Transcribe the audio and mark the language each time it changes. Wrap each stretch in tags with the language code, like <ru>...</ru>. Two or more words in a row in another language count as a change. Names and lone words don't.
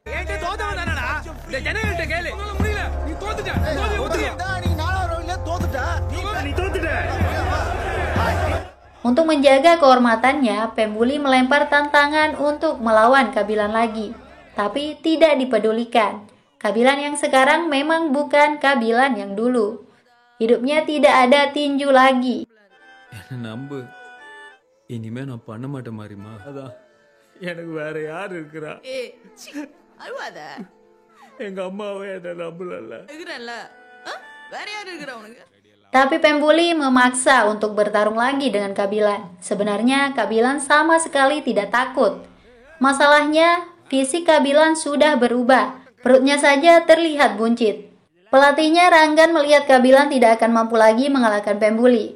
<id>Untuk menjaga kehormatannya, Pembuli melempar tantangan untuk melawan Kabilan lagi. Tapi tidak dipedulikan. Kabilan yang sekarang memang bukan Kabilan yang dulu. Hidupnya tidak ada tinju lagi.</id> <ta>நம்பு இனிமே நான் பண்ண மாட்டேன் மாரிமா. அதான் எனக்கு வேற யார் இருக்கிறா? அழுவாத. எங்க அம்மாவே என்ன நம்பலல்ல. இருக்கிறல்ல. வேற யார் இருக்கிறா உனக்கு?</ta> <id>Tapi Pembuli memaksa untuk bertarung lagi dengan Kabilan. Sebenarnya Kabilan sama sekali tidak takut. Masalahnya, fisik Kabilan sudah berubah. Perutnya saja terlihat buncit. Pelatihnya Ranggan melihat Kabilan tidak akan mampu lagi mengalahkan Pembuli.</id>